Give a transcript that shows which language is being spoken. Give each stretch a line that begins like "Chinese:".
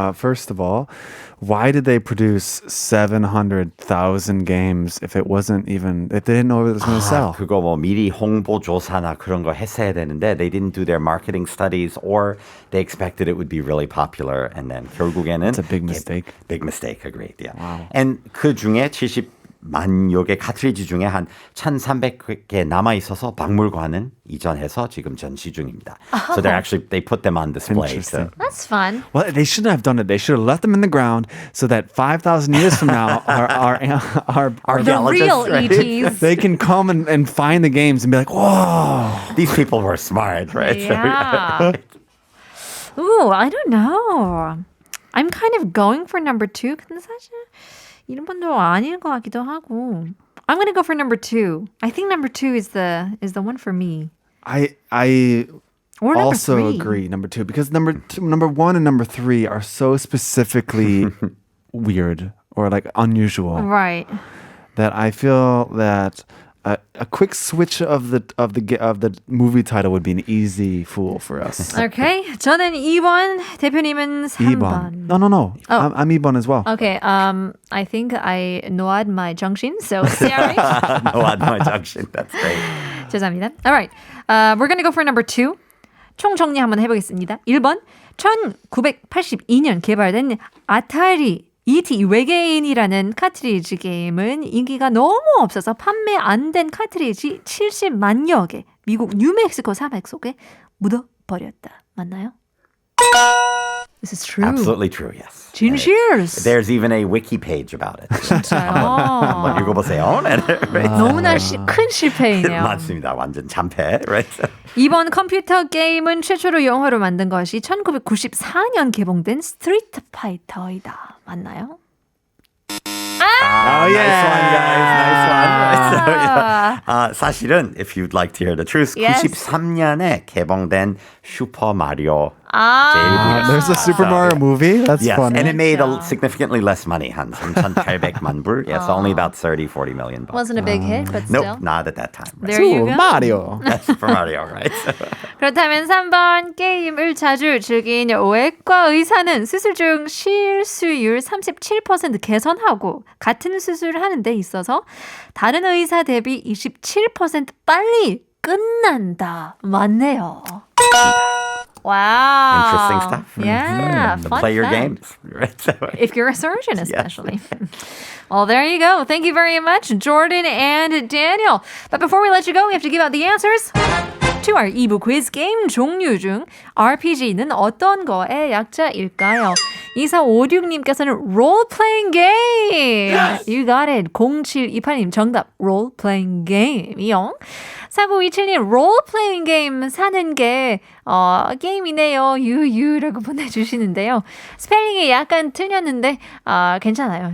English: First of all, why did they produce 700,000 games if they didn't know it was going to sell?
Korean: 그거 뭐 미리 홍보 조사나 그런 거 했어야 되는데
English: they didn't do their marketing studies or they expected it would be really popular and then
Korean: 결국에는
English: It's a big mistake. Big mistake, agreed. Yeah. Wow.
Korean: And 그 중에 70만여 개 카트리지 중에 한 1,300개 남아 있어서 박물관은 이전해서 지금 전시 중입니다.
English: So they put them on display. Interesting. That's fun. Well, they shouldn't have done it. They should have left them in the ground so that 5,000 years from now, our The real ETs. they can come and find the games and be like, whoa. These people were smart, right? Yeah. Ooh, I don't know. I'm kind of going for number two.
Korean: 근데 사실 이런 분도 아닐 것 같기도 하고.
English: I'm going to go for number two. I think number two is the one for me. I Or number also three. agree, number two, because number one and number three are so specifically weird or like unusual Right. that I feel that a quick switch of the movie title would be an easy fool for us. Okay.
Korean: 저는 2번, 대표님은 3번.
English: No. I'm 2번 as well. Okay, I think I noad my junction, so sorry. No, my junction. That's great.
Korean: 죄송합니다.
English: All right, we're going to go for number two.
Korean: 총 정리 한번 해보겠습니다. 1번, 1982년 개발된 아타리 E.T. 외계인이라는 카트리지 게임은 인기가 너무 없어서 판매 안 된 카트리지 70만여 개 미국 뉴멕시코 사막 속에 묻어버렸다. 맞나요?
English: This is true. Absolutely true, yes.
Korean: 진실스.
English: There's even a wiki page about it.
Korean: 진짜요? 한번 읽어보세요. 너무나 큰 실패이네요. 맞습니다. 완전 참패.
English: Right?
Korean: 이번 컴퓨터 게임은 최초로 영화로 만든 것이 1994년 개봉된 스트리트 파이터이다. 맞나요?
English: Oh, Nice one, guys. Nice one. Right? So, yeah.
Korean: 사실은,
English: if you'd like to hear the truth, Yes.
Korean: 93년에 개봉된 슈퍼 마리오
English: There's a Super Mario movie? That's Yes, funny. and it made significantly less money,
Korean: 한 3,800만 불.
English: Yes, only about 30-40 million bucks. Wasn't a big hit, but still. Nope, not at that time. Right? There you Super Mario. Super Mario, right?
Korean: 그렇다면 3번 게임을 자주 즐긴 외과 의사는 수술 중 실수율 37% 개선하고 같은 수술을 하는 데 있어서 다른 의사 대비 27% 빨리 끝난다. 맞네요.
English: Wow. Interesting stuff. Yeah, fun Play your fact. games. Right? So, If you're a surgeon, especially. Well, there you go. Thank you very much, Jordan and Daniel. But before we let you go, we have to give out the answers to our 2부 quiz
Korean: 게임 종류 중 RPG는 어떤 거의 약자일까요? 2456님께서는 role-playing game.
English: Yes! You got it.
Korean: 0728님 정답 role-playing game이요. 4927님 role-playing game 사는 게 게임이네요. 유유라고 보내주시는데요. 스펠링이 약간 틀렸는데 괜찮아요.